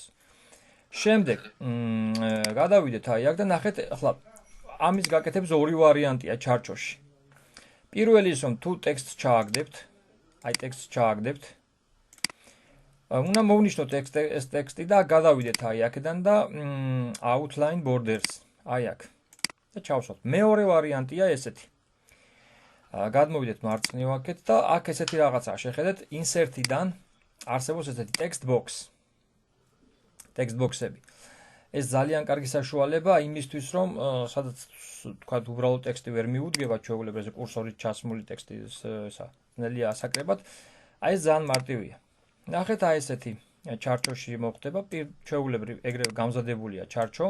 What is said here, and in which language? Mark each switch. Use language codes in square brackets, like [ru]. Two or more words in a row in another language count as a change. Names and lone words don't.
[ka] შემდეგ, გადავიდეთ აი აქ და ნახეთ, ახლა ამის გაკეთების ორი ვარიანტია ჩარჩოში. პირველი ის რომ თუ ტექსტს ჩააგდებთ, აი ტექსტს ჩააგდებთ. უნდა მოვნიშნოთ ეს ტექსტი და გადავიდეთ აი აქედან და [en] outline borders, [ka] აი აქ. და ჩავსვათ. მეორე ვარიანტია ესეთი. გადმოვიდეთ მარცხნივაკეთ და აქ ესეთი რაღაცაა, შეხედეთ, insert-იდან არსებობს ესეთი [en] text box. text box-ები. [ka] ეს ძალიან კარგი საშუალება იმისთვის, რომ სადაც თქვა უბრალოდ ტექსტი ვერ მიუდგება, ჩვეულებრივ ეს კურსორით ჩასმული ტექსტი ესა ნელია ასაკრებად. აი ეს ძალიან მარტივია. ნახეთ აი ესეთი ჩარჩოში მოხდება, ჩვეულებრივ ეგრევე გამზადებულია ჩარჩო.